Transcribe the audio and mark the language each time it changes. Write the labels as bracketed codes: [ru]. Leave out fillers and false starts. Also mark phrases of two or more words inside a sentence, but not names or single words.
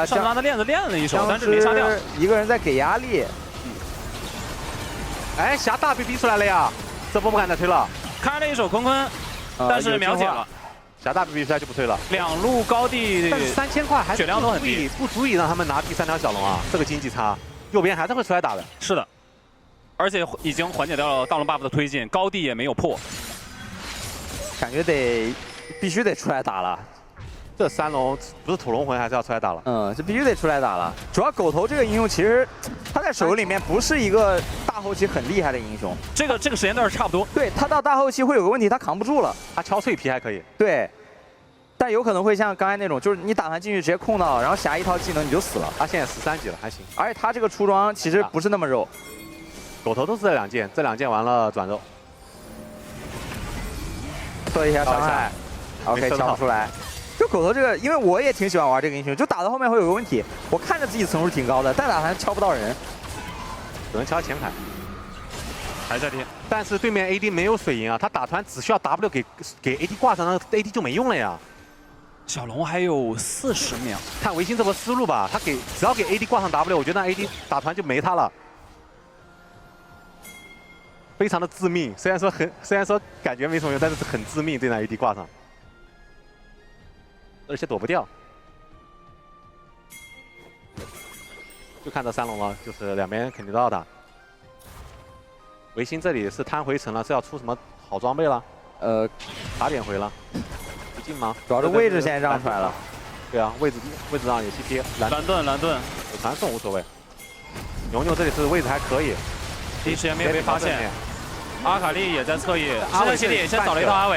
[zh] 上拉的链子練了一手，但是沒殺掉，一個人在給壓力。哎，霞大被逼出来了呀，這波不敢再推了，開了一手坤坤，但是秒解了，霞大被逼出來就不推了。 2路高地，但是3000塊還是血量都很低，不足以讓他們拿第 3條小龍啊，這個經濟差，右邊還是會出來打的。是的。而且已經緩解掉了大龍 buff 的推進，高地也沒有破，感覺必須得出來打了。這3龍不是土龍魂還是要出來打了？這必須得出來打了。主要狗頭這個英雄其實他在手裡面不是一個大後期很厲害的英雄。這個時間段是差不多。對，他到大後期會有個問題，他扛不住了。他敲脆皮還可以。對， 但有可能会像刚才那種，就是你打团进去直接控到，然後下一套技能你就死了。他現在13級了，還行。而且他這個出裝其實不是那麼肉。狗頭都是這兩件，這兩件完了轉肉，做一下傷害 ，OK 敲不出來。就狗頭這個，因為我也挺喜歡玩這個英雄，就打到後面會有個問題，我看着自己層數挺高的，但打團敲不到人，只能敲前排。還在貼，但是對面 AD 沒有水銀啊，他打團只需要 W 給 AD 掛上，那 AD 就沒用了呀。小龍還有40秒，看維新這波思路吧，他只要給 AD 掛上 W， 我覺得那 AD 打團就沒他了。非常的致命，雖然說感覺沒什麼用，但是很致命，對那 AD 掛上，而且躲不掉。就看這三龍了，就是兩邊肯定都要打。維新這裡是攤回城了，是要出什麼好裝備了？卡點回了，不進嗎？主要是位置現在讓出來了。對啊，位置讓也去貼。藍盾，有傳送無所謂。牛牛這裡是位置還可以，第一時間沒有被發現。阿卡麗也在側翼，阿偉系列也先找了一套阿偉，